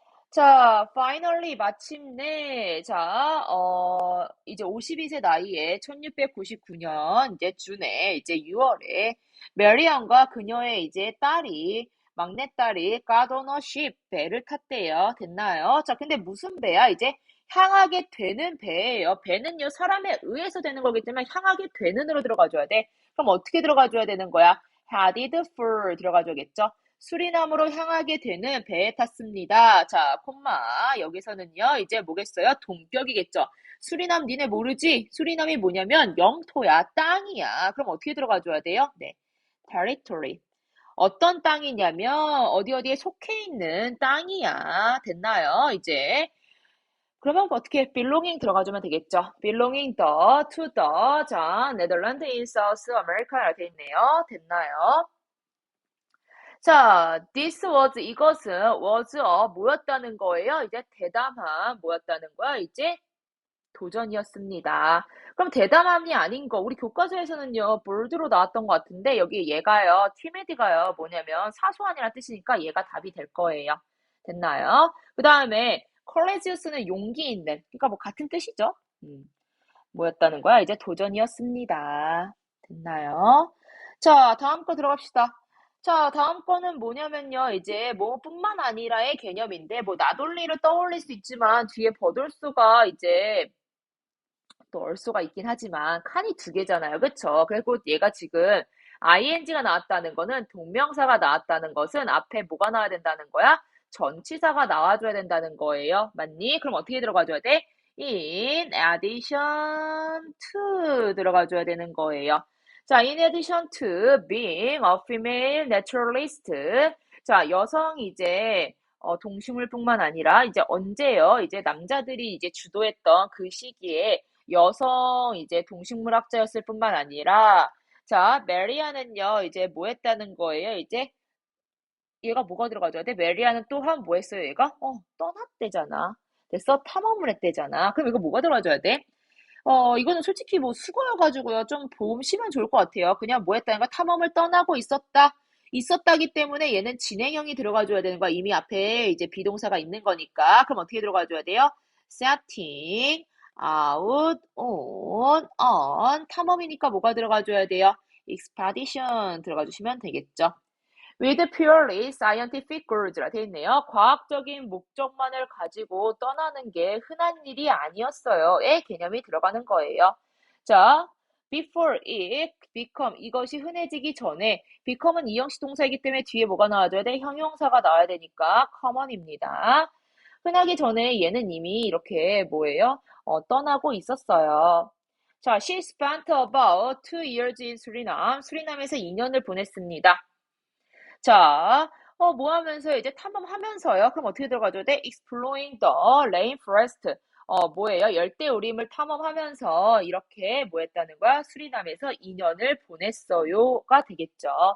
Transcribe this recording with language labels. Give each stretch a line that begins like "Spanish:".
Korean: 자, finally, 마침내, 자, 이제 52세 나이에 1699년, 이제 준에, 이제 6월에, 메리안과 그녀의 이제 딸이, 막내딸이 가도너 쉽, 배를 탔대요. 됐나요? 자, 근데 무슨 배야? 이제 향하게 되는 배예요. 배는요, 사람에 의해서 되는 거기 때문에 향하게 되는으로 들어가줘야 돼. 그럼 어떻게 들어가줘야 되는 거야?
English: headed for
Korean: 들어가줘야겠죠? 수리남으로 향하게 되는 배에 탔습니다. 자, 콤마. 여기서는요, 이제 뭐겠어요? 동격이겠죠. 수리남 니네 모르지? 수리남이 뭐냐면 영토야, 땅이야. 그럼 어떻게 들어가줘야 돼요?
English: 네, territory.
Korean: 어떤 땅이냐면 어디에 속해 있는 땅이야. 됐나요? 이제 그러면 어떻게 belonging 들어가주면 되겠죠?
English: belonging to the 자, 네덜란드 in South America라
Korean: 돼 있네요. 됐나요? 자, this was 이것은 was 뭐였다는 거예요? 이제 대담함 뭐였다는 거야? 이제 도전이었습니다. 그럼 대담함이 아닌 거 우리 교과서에서는요 bold로 나왔던 것 같은데 여기 얘가요 timid가요 뭐냐면 사소한이라는 뜻이니까 얘가 답이 될 거예요. 됐나요? 그 다음에 courageous는 용기 있는 그러니까 뭐 같은 뜻이죠. 뭐였다는 거야? 이제 도전이었습니다. 됐나요? 자, 다음 거 들어갑시다. 자, 다음 거는 뭐냐면요. 이제 뭐뿐만 아니라의 개념인데 뭐 나돌리를 떠올릴 수 있지만 뒤에 버돌수가 이제 또 얼수가 있긴 하지만 칸이 두 개잖아요. 그쵸? 그리고 얘가 지금 ing가 나왔다는 거는 동명사가 나왔다는 것은 앞에 뭐가 나와야 된다는 거야? 전치사가 나와줘야 된다는 거예요. 맞니? 그럼 어떻게 들어가줘야 돼?
English: in addition to
Korean: 들어가줘야 되는 거예요.
English: 자, in addition to being a female naturalist.
Korean: 자, 여성 이제 동식물뿐만 아니라 이제 언제요? 이제 남자들이 이제 주도했던 그 시기에 여성 이제 동식물학자였을 뿐만 아니라 자, 메리아는요, 이제 뭐 했다는 거예요? 이제 얘가 뭐가 들어가줘야 돼? 메리아는 또한 뭐 했어요, 얘가? 떠났대잖아. 됐어? 탐험을 했대잖아. 그럼 이거 뭐가 들어가줘야 돼? 이거는 솔직히 뭐 수거여가지고요. 좀 보시면 좋을 것 같아요. 그냥 뭐 했다는 거 탐험을 떠나고 있었다. 있었다기 때문에 얘는 진행형이 들어가줘야 되는 거야. 이미 앞에 이제 비동사가 있는 거니까. 그럼 어떻게 들어가줘야 돼요?
English: setting out on
Korean: 탐험이니까 뭐가 들어가줘야 돼요? expedition 들어가주시면 되겠죠.
English: with purely scientific goals라
Korean: 돼 있네요. 과학적인 목적만을 가지고 떠나는 게 흔한 일이 아니었어요. 의 개념이 들어가는 거예요. 자,
English: before it become
Korean: 이것이 흔해지기 전에 become은 이형식 동사이기 때문에 뒤에 뭐가 나와줘야 돼? 형용사가 나와야 되니까 common입니다. 흔하기 전에 얘는 이미 이렇게 뭐예요? 떠나고 있었어요.
English: 자, she spent about 2 years in Suriname.
Korean: 수리남에서 2년을 보냈습니다. 자, 뭐 하면서 이제 탐험하면서요. 그럼 어떻게 들어가줘야 돼?
English: exploring the rainforest.
Korean: 뭐예요? 열대우림을 탐험하면서 이렇게 뭐 했다는 거야? 수리남에서 2년을 보냈어요가 되겠죠.